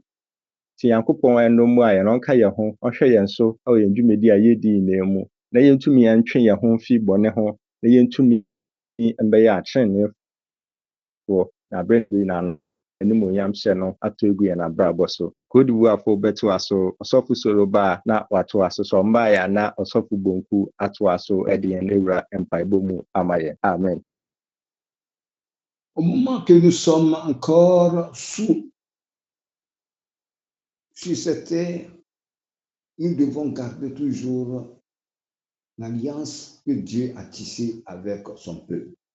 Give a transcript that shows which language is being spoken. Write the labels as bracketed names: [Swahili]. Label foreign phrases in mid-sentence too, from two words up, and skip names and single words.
[Akan] Nti Nyankopɔn ɛnom a yɛn ɔnka yɛn ho, ɔhwɛ yɛn so ɛwɔ yɛn dwumadi a yɛdi nyinaa mu, na yɛntumi ɛntwe yɛn ho mfi bɔne ho, na yɛntumi ɛmbɛyɛ atreneefoɔ na abere no animuonyam hyɛ no atɔ egu yɛn abrabɔ so. Kodibuafo bɛtoa so, ɔsɔfo Soroba na watoa so, sɛ ɔmbaeɛ a na ɔsɔfo Bonku atoa so ɛde yɛn ewura mpaebɔ mu ama yɛn. Amen. [French] Au moment que nous sommes encore sur cette terre, nous devons garder toujours l'alliance que Dieu a tissée avec son peuple.